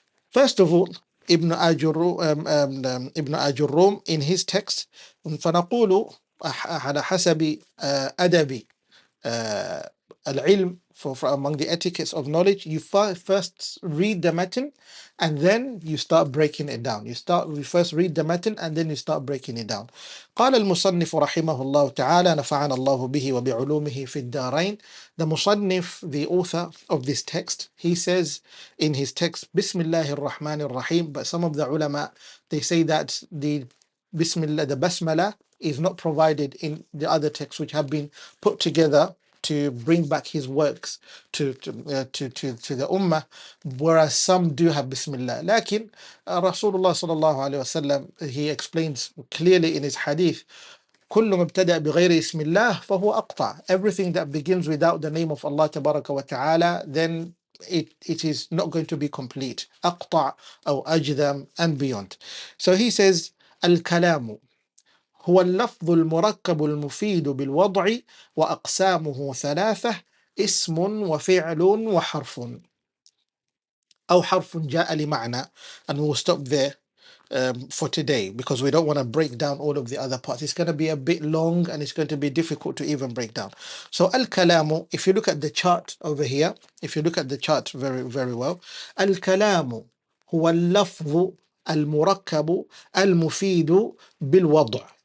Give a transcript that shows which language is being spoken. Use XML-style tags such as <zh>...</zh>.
<en>First of all, Ibn Ajurrum in his text,</en> <ar>فنقول على حسب أدب</ar> <en>al-ilm, for among the etiquettes of knowledge, you first read the matn and then you start breaking it down. You first read the matn and then you start breaking it down.</en> <ar>قال المصنف رحمه الله تعالى نفعنا الله به وبعلومه في الدارين.</ar> <en>The Musannif, the author of this text, he says in his text Bismillahir Rahmanir Rahim, but some of the ulama, they say that the Bismillah, the Basmala, is not provided in the other texts which have been put together to bring back his works to the ummah, whereas some do have Bismillah. Lakin Rasulullah sallallahu alaihi wasallam, he explains clearly in his hadith,</en> <ar>كل مبتدأ بغير اسم الله فهو أقطع.</ar> <en>Everything that begins without the name of Allah</en> <ar>تبارك وتعالى,</ar> <en>then it is not going to be complete.</en> <ar>أقطع أو أجذم</ar> <en>and beyond. So he says</en> <ar>الكلام هو اللفظ المركب المفيد بالوضع وأقسامه ثلاثة: اسم وفعل وحرف أو حرف جاء لمعنى.</ar> <en>And we'll stop there for today, because we don't want to break down all of the other parts. It's going to be a bit long and it's going to be difficult to even break down. So al-kalamu, if you look at the chart over here, if you look at the chart very, very well, al-kalamu</en> <ar>هو اللفظ المركب المفيد بالوضع.</ar>